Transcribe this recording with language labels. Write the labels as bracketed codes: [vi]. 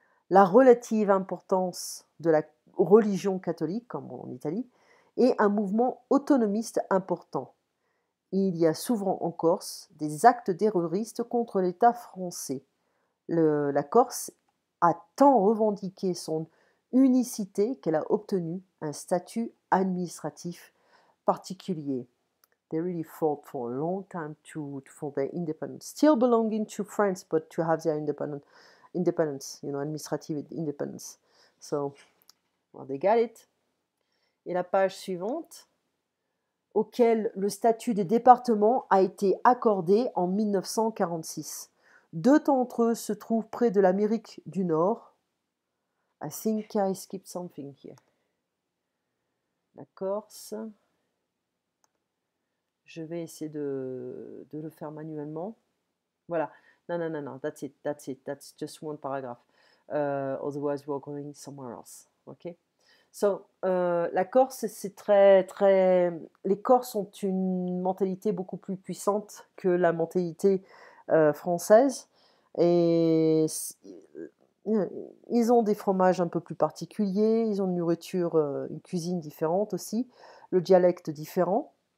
[fr] La relative importance de la religion catholique, comme en Italie, et un mouvement autonomiste important. Il y a souvent en Corse des actes terroristes contre l'État français. La Corse a tant revendiqué son unicité qu'elle a obtenu un statut administratif particulier. [en] They really fought for a long time for their independence, still belonging to France, but to have their independence, administrative independence. So, well, they got it. [fr] Et la page suivante, auquel le statut des départements a été accordé en 1946. Deux d'entre eux se trouvent près de l'Amérique du Nord. [en] I think I skipped something here. [fr] La Corse. Je vais essayer de le faire manuellement. Voilà. Non. [en] That's it. That's just one paragraph. Otherwise, we're going somewhere else. [fr] Okay? So, la Corse, c'est très... Les Corses ont une mentalité beaucoup plus puissante que la mentalité française. Et ils ont des fromages un peu plus particuliers, ils ont une nourriture, une cuisine différente aussi, le dialecte différent.